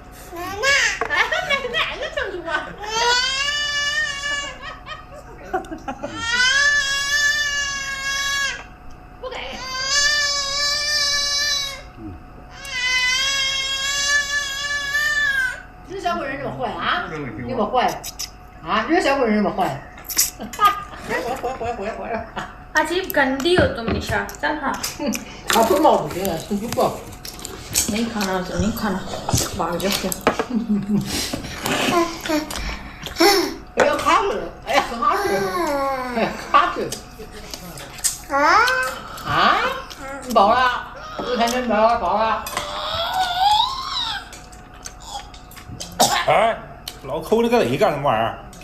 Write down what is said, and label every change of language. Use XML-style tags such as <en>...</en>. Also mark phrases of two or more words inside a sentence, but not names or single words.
<zh>奶奶成熟啊！不给。这小鬼人这么坏啊？你么坏啊？这小鬼人这么坏？回。</zh> <hi>अजीब गंदी हो तुम निशा चल हाँ आप तो मार देते हैं तुम चुप करो नहीं खाना तो नहीं खाना भाग जाओ क्या</hi> <zh>哎呀卡住了，哎呀卡住了，哎卡住了。啊？你饱了？我看见饱了。哎，老抠那个雷干什么玩意儿？</zh>